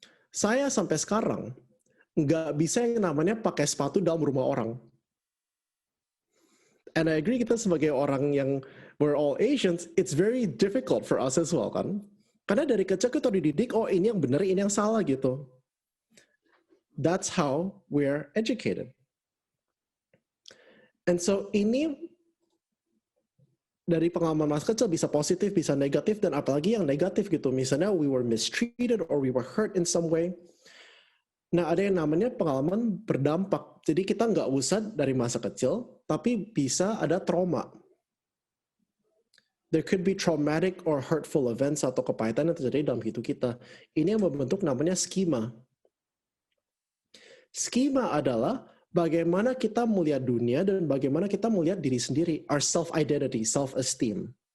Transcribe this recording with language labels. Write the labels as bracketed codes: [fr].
[id] Saya sampai sekarang nggak bisa yang namanya pakai sepatu dalam rumah orang. [en] And I agree, [id] kita sebagai orang yang [en] we're all Asians, it's very difficult for us as well kan. [id] Karena dari kecil kita dididik, oh ini yang benar, ini yang salah gitu. [en] That's how we're educated. And so [id] ini dari pengalaman masa kecil bisa positif, bisa negatif, dan apalagi yang negatif gitu. Misalnya [en] we were mistreated or we were hurt in some way. [id] Nah ada yang namanya pengalaman berdampak. Jadi kita nggak usah dari masa kecil, tapi bisa ada trauma. [en] There could be traumatic or hurtful events [id] atau kepahitan yang terjadi dalam hidup kita. Ini yang membentuk namanya skema. Skema adalah bagaimana kita melihat dunia dan bagaimana kita melihat diri sendiri, [en] our self-identity, self-esteem.